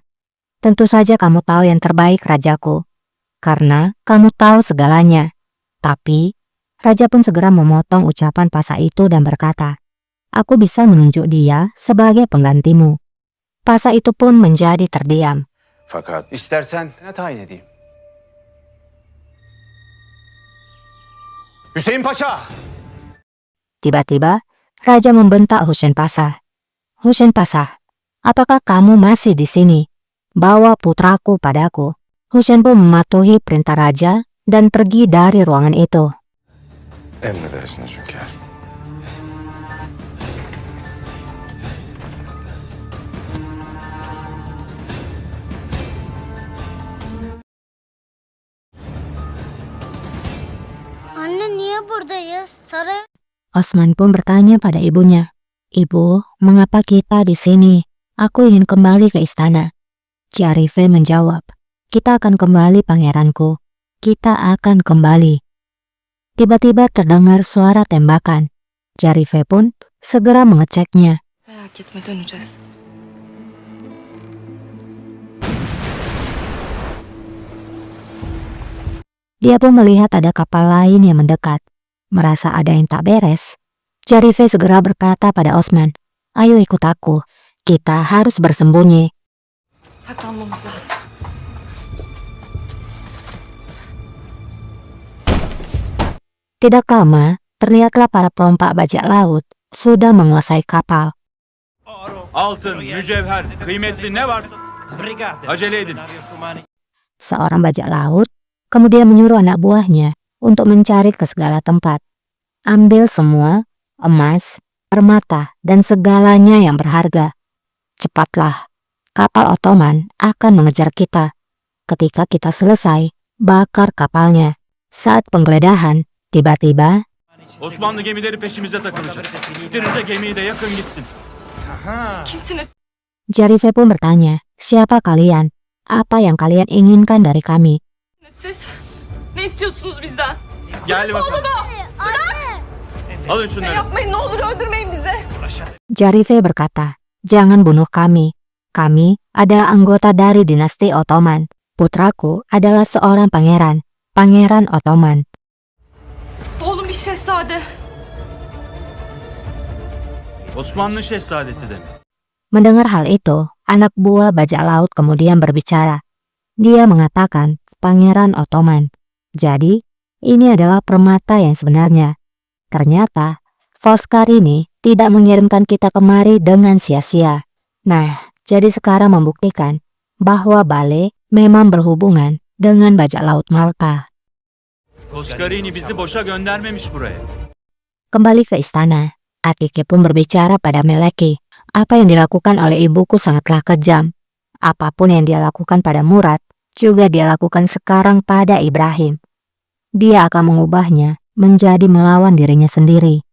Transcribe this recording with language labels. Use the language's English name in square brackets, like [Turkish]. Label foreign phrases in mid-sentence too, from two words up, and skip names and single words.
[Indonesian] Tentu saja kamu tahu yang terbaik rajaku, karena kamu tahu segalanya. Tapi, raja pun segera memotong ucapan pasha itu dan berkata, aku bisa menunjuk dia sebagai penggantimu. Pasha itu pun menjadi terdiam. [Turkish] Fakat İstersen ne tayin edeyim? Hüseyin Paşa! [Indonesian] Tiba-tiba, raja membentak Husain Pasha. Husain Pasha, apakah kamu masih di sini? Bawa putraku padaku. Husain pun mematuhi perintah raja dan pergi dari ruangan itu. [Turkish] emredersiniz hünkâr. Anne niye buradayız? Saray [Indonesian] Osman pun bertanya pada ibunya, Ibu, mengapa kita di sini? Aku ingin kembali ke istana. Jarife menjawab, kita akan kembali pangeranku. Kita akan kembali. Tiba-tiba terdengar suara tembakan. Jarife pun segera mengeceknya. [Turkish] Merak etme, döneceğiz. [Indonesian] Dia pun melihat ada kapal lain yang mendekat. Merasa ada yang tak beres, Jarife segera berkata pada Osman, ayo ikut aku. Kita harus bersembunyi. [Turkish] Saklanmamız lazım. [Indonesian] Tidak lama, terlihatlah para perompak bajak laut sudah menguasai kapal. [Turkish] Altın, mücevher, kıymetli ne varsa acele edin. [Indonesian] Seorang bajak laut kemudian menyuruh anak buahnya untuk mencari ke segala tempat. Ambil semua, emas, permata, dan segalanya yang berharga. Cepatlah, kapal Ottoman akan mengejar kita. Ketika kita selesai, bakar kapalnya. Saat penggeledahan, tiba-tiba [Turkish] Osmanlı gemileri peşimize takılacak. Bitirince gemiyi de yakın gitsin. Kimsiniz? [Indonesian] Jarife pun bertanya, siapa kalian? Apa yang kalian inginkan dari kami? [Turkish] Siz? Ne istiyorsunuz bizden? Gel bakalım. Alın şunları. Yapmayın, ne olur öldürmeyin bizi. [Indonesian] Jarife berkata, jangan bunuh kami. Kami adalah anggota dari dinasti Ottoman. Putraku adalah seorang pangeran, Pangeran Ottoman. [Turkish] Oğlum bir şehzade. Osmanlı şehzadesi demek. [Indonesian] Mendengar hal itu, anak buah bajak laut kemudian berbicara. Dia mengatakan, Pangeran Ottoman. Jadi, ini adalah permata yang sebenarnya. Ternyata, Foskar ini tidak mengirimkan kita kemari dengan sia-sia. Nah, jadi sekarang membuktikan bahwa Bale memang berhubungan dengan bajak laut Malta. [Turkish] Foscarini bizi boşa göndermemiş buraya. [Indonesian] Kembali ke istana, Atike pun berbicara pada Meleki. Apa yang dilakukan oleh ibuku sangatlah kejam. Apapun yang dia lakukan pada Murad, juga dia lakukan sekarang pada Ibrahim. Dia akan mengubahnya menjadi melawan dirinya sendiri.